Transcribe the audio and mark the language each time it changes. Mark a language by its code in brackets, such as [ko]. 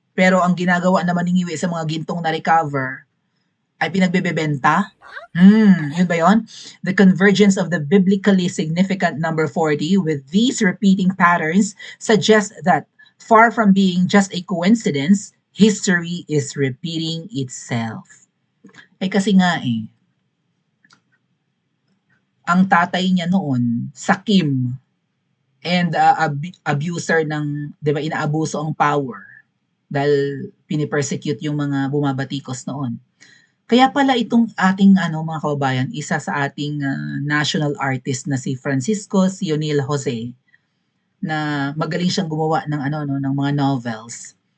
[tl] Pero ang ginagawa naman ni Ngiwi sa mga gintong na-recover ay pinagbebenta? Yun ba yun? [en] The convergence of the biblically significant number 40 with these repeating patterns suggests that far from being just a coincidence, history is repeating itself. [tl] Kasi nga ang tatay niya noon, sakim, and abuser ng, di ba, inaabuso ang power dahil pinipersecute yung mga bumabatikos noon. Kaya pala itong ating mga kababayan, isa sa ating national artist na si Francisco Sionil Jose, na magaling siyang gumawa ng ng mga novels.